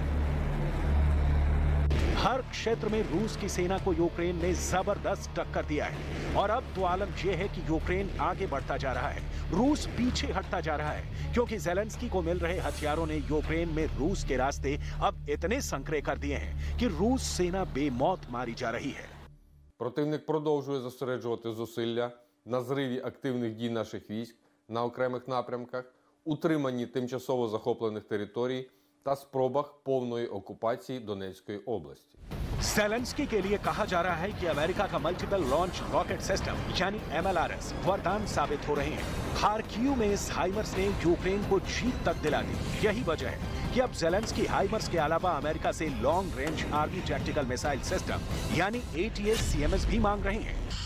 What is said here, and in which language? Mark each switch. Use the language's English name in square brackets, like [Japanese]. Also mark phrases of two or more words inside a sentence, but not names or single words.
[Hindi] हर क्षेत्र में रूस की सेना को यूक्रेन ने जबरदस्त टक्कर दिया है, और अब तो आलम यह है कि यूक्रेन आगे बढ़ता जा रहा है, रूस पीछे हटता जा रहा है, क्योंकि ज़ेलेंस्की को मिल रहे हथियारों ने यूक्रेन में रूस के रास्ते अब इतने संकरे कर दिए हैं कि रूस सेना बेमौत मारी जा रही है। [Ukrainian] Противник продовжує зосереджувати зусилля на зриві активних дій наших військ на окремих напрямках, утриманні тимчасово захоплених територій та спробах повної окупації Донецької області. [Hindi] ज़ेलेंस्की के लिए कहा जा रहा है कि अमेरिका का [English] multiple launch rocket system [Hindi] यानी MLRS वरदान साबित हो रहे हैं। खार्किव में इस हाइमर्स ने यूक्रेन को जीत तक दिला दी। यही वजह है कि अब ज़ेलेंस्की हाइमर्स के अलावा अमेरिका से [English] long range army tactical missile system [Hindi] यानी ATACMS भी मांग रहे हैं।